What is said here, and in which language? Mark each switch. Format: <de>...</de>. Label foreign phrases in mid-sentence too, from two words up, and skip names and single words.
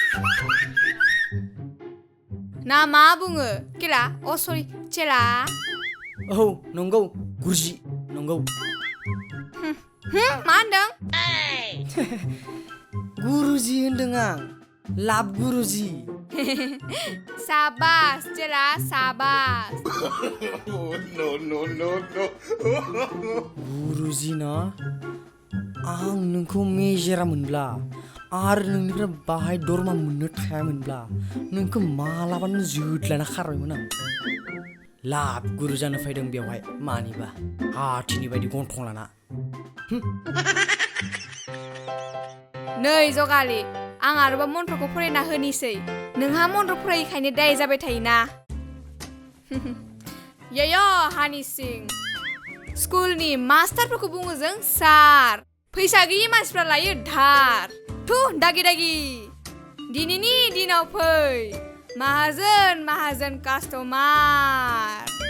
<brx>ना मा बुङो केला? सरि चेला। औ नंगौ गुरुजी नंगौ। मा होनदों? गुरुजी होनदों आं, लाब गुरुजी। साबास चेला साबास।</brx> <en>No.</en> <brx>गुरुजी ना आं नोंखौ मेजेरा मोनब्ला आरो नोंनिफ्राय बाहाय दरमा मोननो थायामोनब्ला नोंखौ मालाबानो जोदलाना खारबायमोन आं लाब गुरु जानो फैदों बेवहाय मानिबा हाथिनि बायदि गन्थं लाना नै जगालि आं आरोबाव मन्त्रखौ फरायना होनिसै नोंहा मन्त्र फरायिखायनो दाय जाबाय थायोना यय हानि सिं स्कुलनि मास्टारफोरखौ बुङो जों सार फैसा गैयि मानसिफ्रा लायो धार थु दागि दागि दिनैनि दिनाव फै माहाजोन माहाजोन कास्टमार</brx>